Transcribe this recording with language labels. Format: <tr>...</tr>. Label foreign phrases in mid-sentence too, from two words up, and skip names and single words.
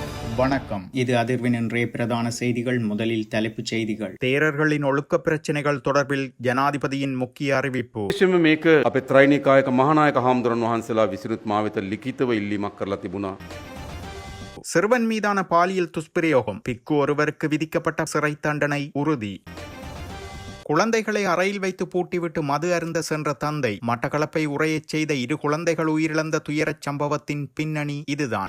<ta>வணக்கம். இது அதிர்வின் இன்றைய பிரதான செய்திகள். முதலில் தலைப்புச் செய்திகள். தேரர்களின் ஒழுக்க பிரச்சினைகள் தொடர்பில் ஜனாதிபதியின் முக்கிய அறிவிப்பு.</ta> <si>මේක අපේ ත්‍රෛනිකායක මහානායක හාමුදුරන් වහන්සේලා විසිනුත් මා වෙත ලිඛිතව ඉල්ලීමක් කරලා තිබුණා.</si> <ta>சிறுவன் மீதான பாலியல் துஷ்பிரயோகம். பிக்கு ஒருவருக்கு விதிக்கப்பட்ட சிறை தண்டனை உறுதி. குழந்தைகளை அறையில் வைத்து பூட்டிவிட்டு மது அருந்த சென்ற தந்தை. மட்டக்களப்பை உறையச் செய்த 2 குழந்தைகள் உயிரிழந்த துயரச் சம்பவத்தின் பின்னணி இதுதான்.</ta>